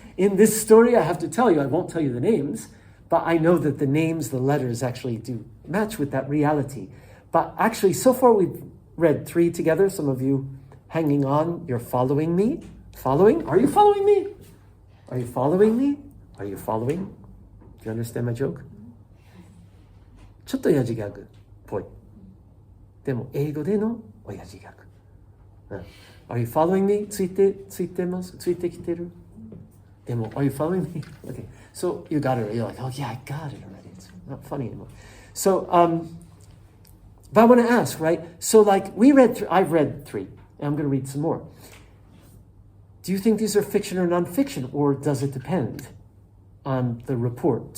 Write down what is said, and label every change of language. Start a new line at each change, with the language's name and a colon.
English: In this story, I have to tell you, I won't tell you the names, but I know that the names, the letters actually do match with that reality. But actually, so far we've read 3 together. Some of you hanging on, you're following me. Following? Are you following me? Are you following me? Are you following? Do you understand my joke?
Japanese: ちょっと親父ギャグっぽい。でも英語での親父ギャグ。
English: Are you following me?
Japanese: ついてます？ついてきてる？
English: でも Are you following me? Okay, so you got it. You're like, oh yeah, I got it already. It's not funny anymore. So, but I want to ask, right? So I've read 3, and I'm going to read some more. Do you think these are fiction or nonfiction, or does it depend on the report?